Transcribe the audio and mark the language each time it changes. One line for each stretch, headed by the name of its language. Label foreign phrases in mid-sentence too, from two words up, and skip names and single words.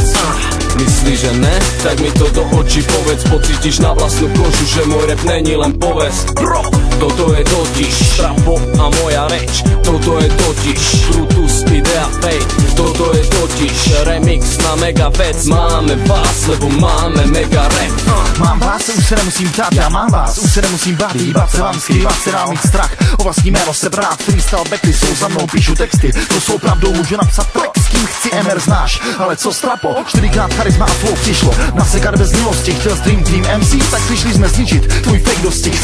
Slovak: Myslíš, že ne? Tak mi to do očí povedz. Pocítiš na vlastnú kožu, že môj rap není len povesť. Bro, toto je totiž Strapo a moja reč. Toto je totiž Brutus, Idea Fate. Toto je totiž remix na mega vec. Máme vás, lebo máme mega rap.
Czech: Mám vás, už se nemusím ptát, já mám vás, už se nemusím bát. Hýbat se vám, skrývat se dál mít strach. O vlastní jméno se brát, freestyle backy jsou za mnou, píšu texty. To jsou pravdou, můžu napsat track, s kým chci, MR znáš. Ale co Strapo, 4krát charisma a flow přišlo. Nasekat bez milosti, chtěl s Dream Team MC, tak přišli jsme zničit tvůj fake dostih.